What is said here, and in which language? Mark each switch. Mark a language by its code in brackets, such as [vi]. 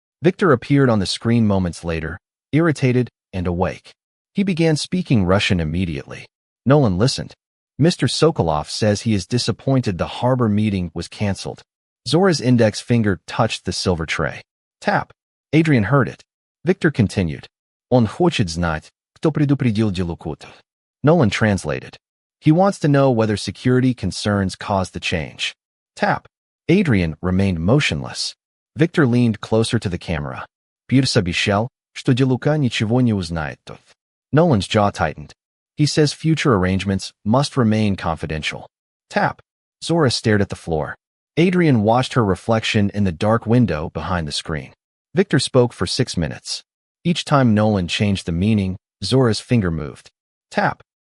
[en] Victor appeared on the screen moments later, irritated and awake. He began speaking Russian immediately. Nolan listened. Mr. Sokolov says he is disappointed the harbor meeting was canceled. Zora's index finger touched the silver tray. Tap. Adrian heard it. Victor continued. [ru] Он хочет знать, кто предупредил DeLuca. [en] Nolan translated. He wants to know whether security concerns caused the change. Tap. Adrian remained motionless. Victor leaned closer to the camera. [ru] Pierce обещал, что DeLuca ничего не узнает. [en] Nolan's jaw tightened. He says future arrangements must remain confidential. Tap. Zora stared at the floor. Adrian watched her reflection in the dark window behind the screen. Victor spoke for 6 minutes. Each time Nolan changed the meaning, Zora's finger moved. Tap.